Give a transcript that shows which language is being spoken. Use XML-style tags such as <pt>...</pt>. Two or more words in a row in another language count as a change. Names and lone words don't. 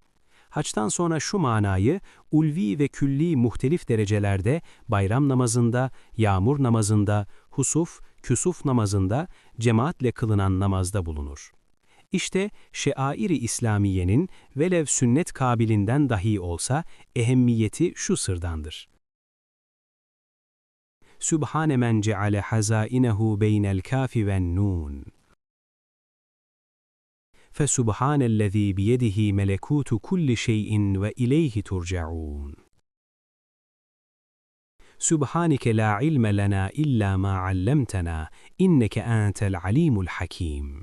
<tr>Haçtan sonra şu manayı ulvi ve külli muhtelif derecelerde bayram namazında, yağmur namazında, husuf, küsuf namazında, cemaatle kılınan namazda bulunur. İşte şeair-i İslamiye'nin velev sünnet kabilinden dahi olsa ehemmiyeti şu sırdandır.</tr> <ar>سبحان من جعل خزائنه بين الكاف والنون. فَسُبْحَانَ الَّذ۪ي بِيَدِهِ مَلَكُوتُ كُلِّ شَيْءٍ وَإِلَيْهِ تُرْجَعُونَ سُبْحَانَكَ لَا عِلْمَ لَنَا إِلَّا مَا عَلَّمْتَنَا إِنَّكَ أَنْتَ الْعَلِيمُ الْحَكِيمُ</ar>